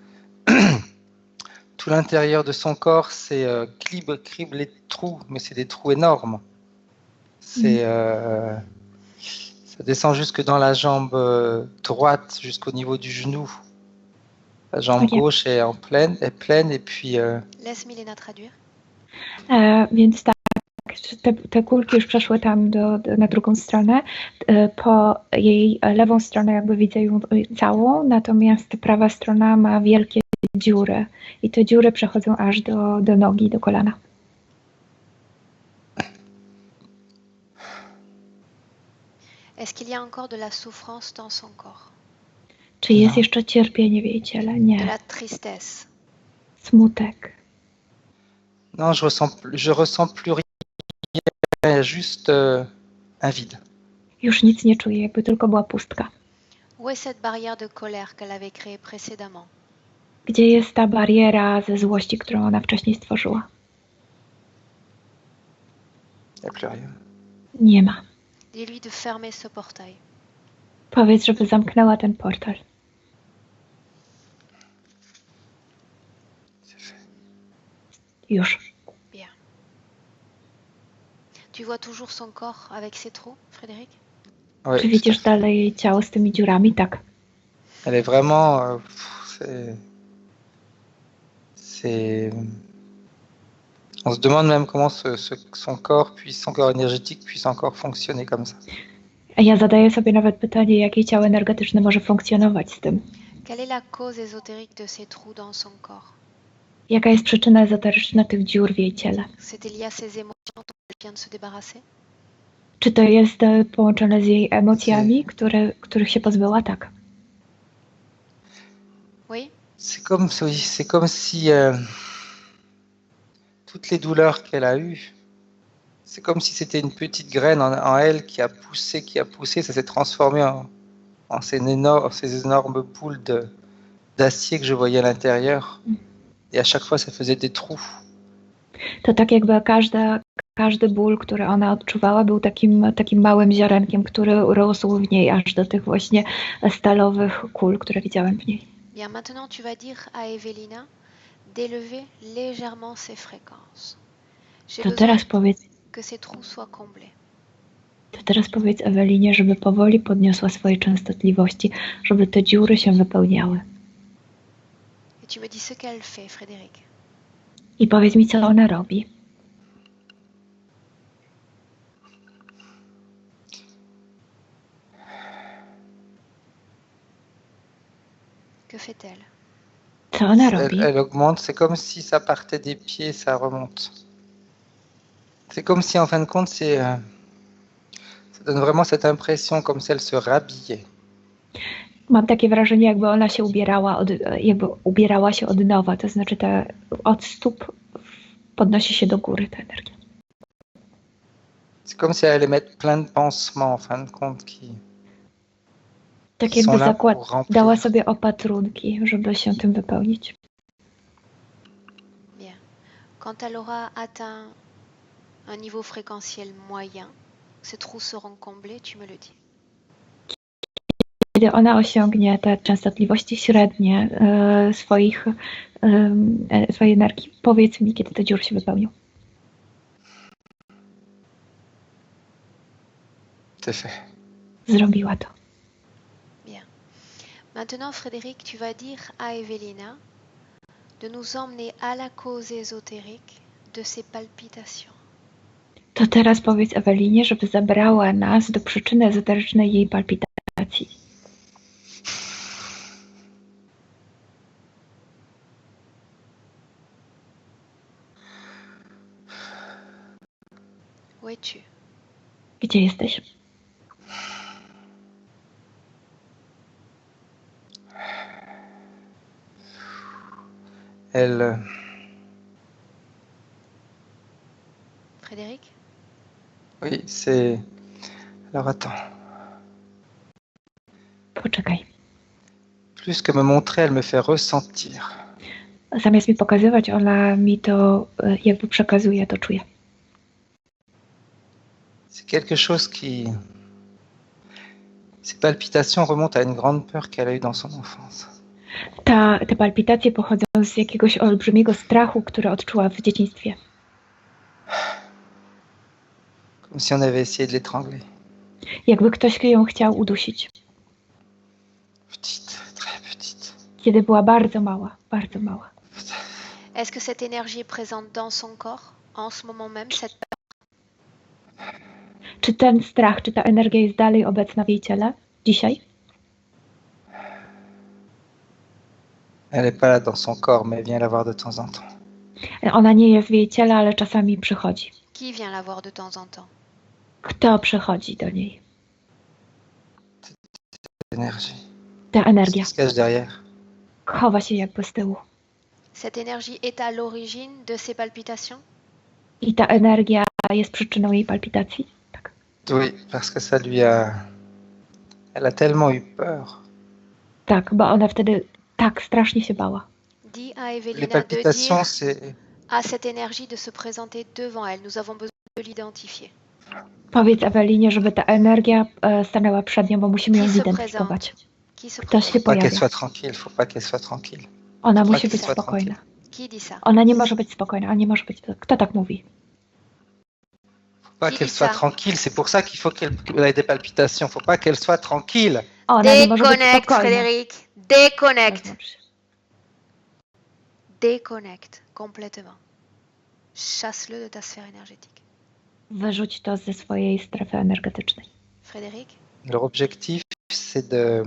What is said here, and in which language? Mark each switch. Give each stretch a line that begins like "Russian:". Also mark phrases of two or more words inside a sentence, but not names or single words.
French: Tout l'intérieur de son corps, c'est criblé de trous, mais c'est des trous énormes. C'est, ça descend jusque dans la jambe droite, jusqu'au niveau du genou. La jambe gauche est pleine, et puis... Laisse Milena traduire.
Polish: Więc tak, te kulki już przeszły tam na drugą stronę. Po jej lewą stronę jakby widzę ją całą, natomiast prawa strona ma wielkie dziury i te dziury przechodzą aż do nogi, do kolana.
French: Est-ce qu'il y a encore de la souffrance dans son corps?
Polish: Czy jest jeszcze cierpienie w jej ciele?
French: De
Polish: Nie.
French: la tristesse?
Polish: Smutek.
French: Non, je ressens plus rien, juste un vide.
Polish: Już nic nie czuję, jakby tylko była pustka.
French: Où est cette barrière de colère qu'elle avait créée précédemment?
Polish: Gdzie jest ta bariera ze złości, którą ona wcześniej stworzyła?
French: Il n'y a plus rien.
Polish: Nie ma.
French: Dis-lui de fermer ce portail.
Polish: Powiedz, żeby zamknęła ten portal. Już.
French: Bien. Tu vois toujours son corps avec ses trous, Frédéric? Ouais,
Polish: Czy widzisz dalej jej ciało z tymi dziurami? Tak.
French: Elle est vraiment... On se demande même comment son corps énergétique puisse encore fonctionner comme ça.
Polish: Ja zadaję sobie nawet pytanie, jak jej ciało energetyczne może funkcjonować z tym.
French: Quelle est la cause ésotérique de ces trous dans son corps?
Polish: Jaka jest przyczyna ezoteryczna tych dziur w jej ciele?
French: C'était lié à ses émotions dont elle vient de se débarrasser?
Polish: Czy to jest połączone z jej emocjami, których się pozbyła? Tak.
French: Oui. C'est comme si toutes les douleurs qu'elle a eues, c'est comme si c'était une petite graine en elle qui a poussé, ça s'est transformé en ces énormes boules d'acier que je voyais à l'intérieur. Et à chaque fois, ça faisait des trous.
Polish: To tak jakby każdy ból, który ona odczuwała, był takim małym ziarenkiem, który rósł w niej aż do tych właśnie stalowych kul, które widziałem w niej.
French: Bien, maintenant tu vas dire à Evelina d'élever légèrement ses fréquences. J'ai besoin que ces trous soient comblés.
Polish: To teraz powiedz Ewelinie, żeby powoli podniosła swoje częstotliwości, żeby te dziury się wypełniały.
French: Et tu me dis ce qu'elle fait, Frédéric.
Polish: I powiedz mi, co ona robi.
French: Que fait-elle?
Polish: Co ona robi?
French: Elle augmente, c'est comme si ça partait des pieds, ça remonte. C'est comme si en fin de compte, ça donne vraiment cette impression comme si elle se rhabillait.
Polish: Mam takie wrażenie, jakby ona się ubierała się od nowa, to znaczy od stóp podnosi się do góry ta energia.
French: C'est comme si elle allait mettre plein de pansements en fin de compte
Polish: Tak jakby dała sobie opatrunki, żeby się tym wypełnić.
French: Bien. Quand elle aura atteint un niveau fréquentiel moyen, ces trous seront comblés, tu me le dis.
Polish: Kiedy ona osiągnie te częstotliwości średnie swojej energii, powiedz mi, kiedy te dziury się wypełnią.
French: C'est fait.
Polish: Zrobiła to.
French: Bien. Maintenant, Frédéric, tu vas dire à Evelina de nous emmener à la cause ésotérique de ces palpitations.
Polish: To teraz powiedz Ewelinie, żeby zabrała nas do przyczyny ezoterycznej jej palpitacji.
French: Où es-tu?
Polish: Gdzie jesteś?
French: Elle, Frédéric? oui, c'est... Alors attends.
Polish: Poczekaj.
French: Plus que me montrer, elle me fait ressentir.
Polish: Zamiast mi pokazywać, ona mi to jakby przekazuje, to czuję.
French: C'est quelque chose qui... Ces palpitations remontent à une grande peur qu'elle a eue dans son enfance.
Polish: Te palpitacje pochodzą z jakiegoś olbrzymiego strachu, który odczuła w dzieciństwie.
French: Comme si on avait essayé de l'étrangler.
Polish: Jakby ktoś ją chciał udusić.
French: Petite, très petite.
Polish: Kiedy była bardzo mała, bardzo mała.
French: Est-ce que cette énergie est présente dans son corps en ce moment même, cette peur?
Polish: Czy ten strach, czy ta energia jest dalej obecna w jej ciele dzisiaj?
French: Elle n'est pas là dans son corps, mais elle vient la voir de temps en temps.
Polish: Ona nie jest w jej ciele, ale czasami przychodzi.
French: Qui vient la voir de temps en temps?
Polish: Kto przychodzi do niej?
French: L'énergie.
Polish: Ta energia
French: Qui se cache derrière.
Polish: chowa się jakby z tyłu.
French: Cette énergie est à l'origine de ces palpitations?
Polish: I ta energia jest przyczyną jej palpitacji? Tak.
French: Oui, parce que ça lui a... Elle a tellement eu peur.
Polish: Tak, bo ona wtedy tak strasznie się bała.
French: Dis à Les Evelina de palpitations, dire c'est... à cette énergie de se présenter devant elle. Nous avons besoin de l'identifier.
Polish: Powiedz Ewelinie, żeby ta energia stanęła przed nią, bo musimy ją
French: Qui se
Polish: zidentyfikować.
French: présente? Qui se
Polish: Ktoś się
French: présente? Faut pas qu'elle
Polish: pojawia.
French: soit tranquille, faut pas qu'elle soit tranquille.
Polish: Ona
French: Faut
Polish: musi
French: pas
Polish: być
French: qu'elle soit
Polish: spokojna.
French: Qui dit ça?
Polish: Ona nie może być spokojna, a nie może być... Kto tak mówi?
French: Faut pas Qui qu'elle dit soit ça? tranquille, c'est pour ça qu'il faut qu'elle ait des palpitations. Faut pas qu'elle soit tranquille.
Polish: Ona nie może być
French: Déconnecte,
Polish: spokojna.
French: Frédéric. Déconnecte.
Polish: Rozłącz się.
French: Déconnecte complètement. Chasse-le de ta sphère énergétique.
Polish: Wyrzuć to ze swojej strefy energetycznej.
French: Frédéric? Leur objectif, c'est de...